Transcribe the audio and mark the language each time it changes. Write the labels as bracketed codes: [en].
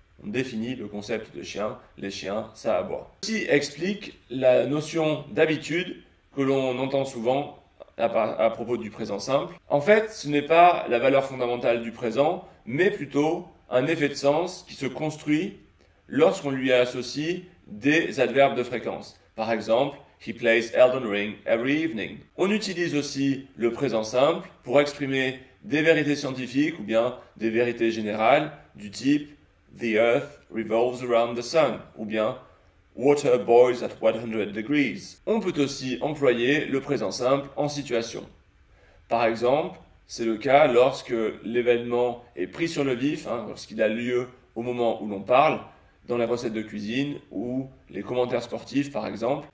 [fr] On définit le concept de chien, les chiens, ça aboie. Ceci explique la notion d'habitude que l'on entend souvent à propos du présent simple. En fait, ce n'est pas la valeur fondamentale du présent, mais plutôt un effet de sens qui se construit lorsqu'on lui associe des adverbes de fréquence. Par exemple, [en] he plays Elden Ring every evening. [fr] On utilise aussi le présent simple pour exprimer des vérités scientifiques ou bien des vérités générales du type [en] The Earth revolves around the sun [fr] ou bien [en] Water boils at 100 degrees. [fr] On peut aussi employer le présent simple en situation. Par exemple, c'est le cas lorsque l'événement est pris sur le vif, lorsqu'il a lieu au moment où l'on parle, dans les recettes de cuisine ou les commentaires sportifs par exemple.